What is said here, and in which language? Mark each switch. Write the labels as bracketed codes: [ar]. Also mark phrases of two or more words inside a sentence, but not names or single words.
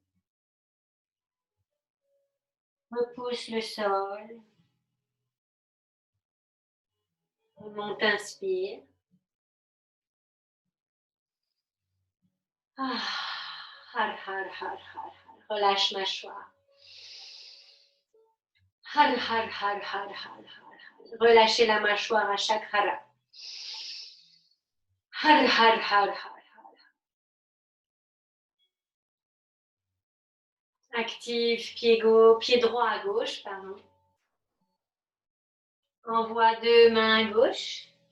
[fr] Repousse le sol. Remonte, inspire. Har, har, har, har, har. Relâche mâchoire. Har, har, har, har, har, har. Relâchez la mâchoire à chaque hara. Har, har, har, har, har. Active pied droit à gauche, pardon. Envoie 2 mains à gauche.